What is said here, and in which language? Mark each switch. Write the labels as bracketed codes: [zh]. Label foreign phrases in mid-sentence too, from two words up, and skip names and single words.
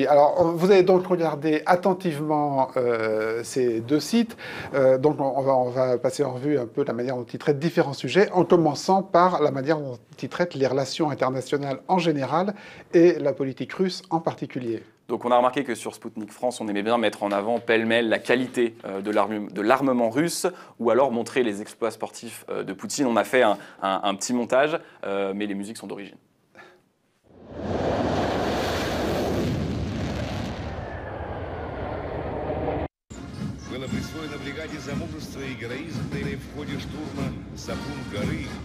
[fr] Alors vous avez donc regardé attentivement ces deux sites, donc on va passer en revue un peu la manière dont ils traitent différents sujets, en commençant par la manière dont ils traitent les relations internationales en général et la politique russe en particulier. Donc on a remarqué que sur Spoutnik France, on aimait bien mettre en avant pêle-mêle la qualité de l'armement russe, ou alors montrer les exploits sportifs de Poutine. On a fait un petit montage, mais les musiques sont d'origine. [ru] Было присвоено бригаде за мужество и героизм в ходе штурма Сапун-горы.